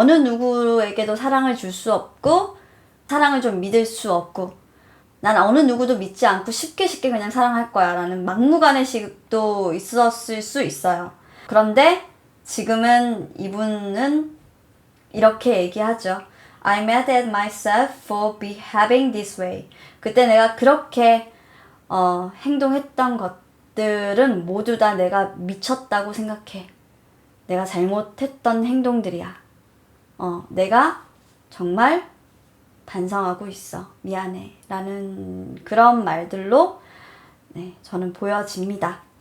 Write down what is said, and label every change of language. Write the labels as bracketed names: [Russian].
[Korean] 어느 누구에게도 사랑을 줄 수 없고 사랑을 좀 믿을 수 없고 난 어느 누구도 믿지 않고 쉽게 그냥 사랑할 거야 라는 막무가내식도 있었을 수 있어요. 그런데 지금은 이분은 이렇게 얘기하죠. [English] I'm mad at myself for behaving this way. [Korean] 그때 내가 그렇게 행동했던 것들은 모두 다 내가 미쳤다고 생각해. 내가 잘못했던 행동들이야. 내가 정말 반성하고 있어. 미안해. 라는 그런 말들로 저는 보여집니다.